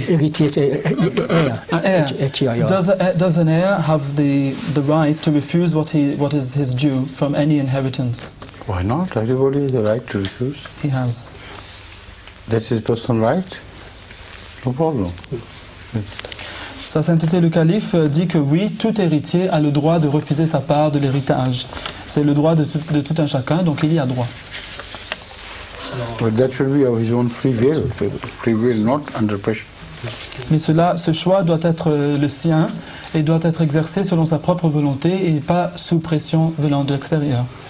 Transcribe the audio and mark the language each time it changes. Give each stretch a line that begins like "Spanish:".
French: Héritier, c'est heir.
English: Heir. Does an heir have the right to refuse what is his due from any inheritance? Why not? Everybody has the right to refuse. He has. That's his personal right. No problem.
French: Sa Sainteté le calife dit que oui, tout héritier a le droit de refuser sa part de l'héritage. C'est le droit de tout un chacun, donc il y a droit.
English: But that should be of his own free will, not under pressure.
French: Mais ce choix doit être le sien et doit être exercé selon sa propre volonté et pas sous pression venant de l'extérieur.